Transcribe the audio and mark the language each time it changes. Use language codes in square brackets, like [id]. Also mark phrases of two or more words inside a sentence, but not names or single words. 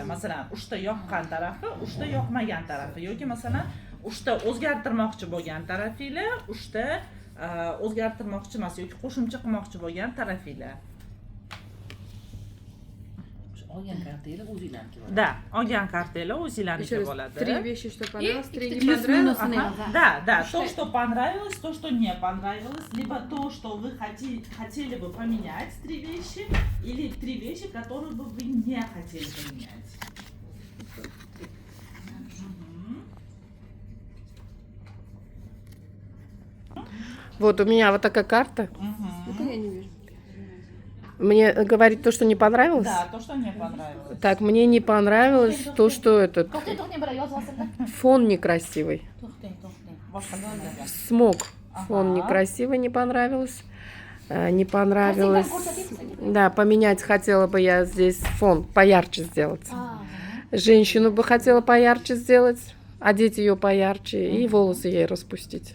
[uz] Masalan, uchta yoqqan tarafi, uchta yoqmagan tarafi yoki masalan, uchta o'zgartirmoqchi bo'lgan tarafinglar, uchta o'zgartirmoqchi emas yoki qo'shimcha qilmoqchi bo'lgan tarafinglar. Olgan kartanglar o'zinglarniki bo'ladi. Да, olgan kartalar o'zinglarniki [ru] Еще раз, [uz] bo'ladi. [ru] 3 вещи, что понравилось, 3 не плюс понравилось. минус. Ага. Да, то, что понравилось, то, что не понравилось, либо то, что вы хотели бы поменять 3 вещи, или 3 вещи, которые бы вы не хотели поменять. Вот у меня вот такая карта. Это я не вижу. Мне говорит то, что не понравилось? Да, то, что не понравилось. Так, мне не понравилось то, что этот [uz] to'xtang bilan yozib olsinlar. [ru] фон некрасивый. [uz] Boshqa [ru] Смог. Фон некрасивый, не понравилось. Не понравилось. Да, поменять хотела бы я здесь фон поярче сделать. Женщину бы хотела поярче сделать, одеть ее поярче и волосы ей распустить.